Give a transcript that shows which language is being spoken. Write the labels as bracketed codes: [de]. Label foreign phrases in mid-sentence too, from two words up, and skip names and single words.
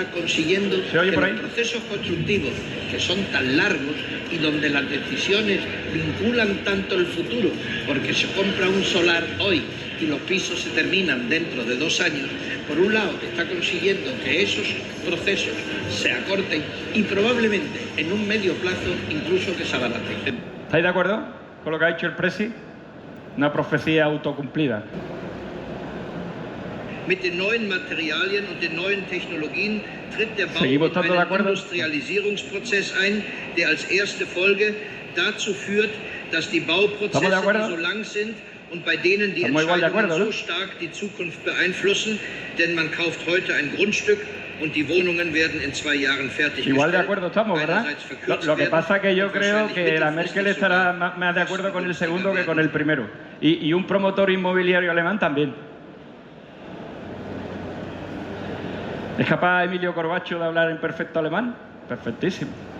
[es] consiguiendo que los procesos constructivos, que son tan largos y donde las decisiones vinculan tanto el futuro, porque se compra un solar hoy y los pisos se terminan dentro de 2 años, por un lado está consiguiendo que esos procesos se acorten y probablemente en un medio plazo incluso que se abaraten. ¿Estáis de acuerdo con lo que ha dicho el Presi? una profecía autocumplida. [de] Mit den neuen Materialien und den neuen Technologien tritt der Bau in einen Industrialisierungsprozess ein, der als erste Folge dazu führt, dass die Bauprozesse, die so lang sind und bei denen die Entscheidungen so stark die Zukunft beeinflussen, denn man kauft heute ein Grundstück und die Wohnungen werden in 2 Jahren fertiggestellt. [es] Igual de acuerdo estamos, ¿verdad? Lo que pasa es que yo creo que la Merkel estará más de acuerdo con el segundo que con el primero. Y un promotor inmobiliario alemán también. ¿Es capaz Emilio Corbacho de hablar en perfecto alemán? Perfectísimo.